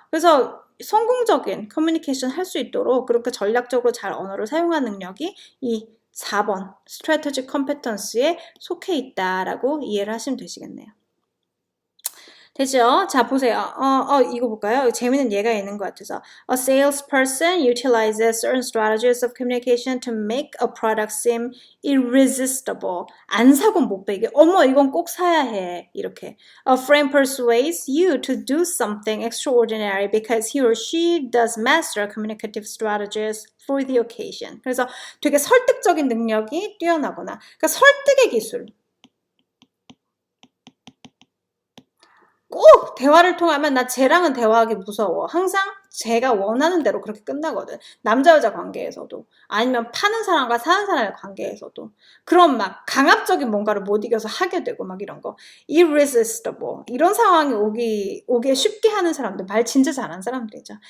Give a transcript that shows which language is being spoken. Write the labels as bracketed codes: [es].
[ko] 그래서 성공적인 커뮤니케이션 할 수 있도록 그렇게 전략적으로 잘 언어를 사용하는 능력이 이 4번 strategic competence에 속해 있다라고 이해를 하시면 되시겠네요. 되죠? 자, 보세요. 이거 볼까요? 재미있는 예가 있는 것 같아서. [en] A salesperson utilizes certain strategies of communication to make a product seem irresistible. [ko] 안 사고 못 빼게. 어머, 이건 꼭 사야 해. 이렇게. [en] A friend persuades you to do something extraordinary because he or she does master communicative strategies for the occasion. [ko] 그래서 되게 설득적인 능력이 뛰어나거나, 그러니까 설득의 기술. 꼭 대화를 통하면 나 쟤랑은 대화하기 무서워. 항상 제가 원하는 대로 그렇게 끝나거든. 남자 여자 관계에서도 아니면 파는 사람과 사는 사람의 관계에서도 그런 막 강압적인 뭔가를 못 이겨서 하게 되고 막 이런 거 irresistible 이런 상황이 오게 쉽게 하는 사람들 말 진짜 잘하는 사람들이죠.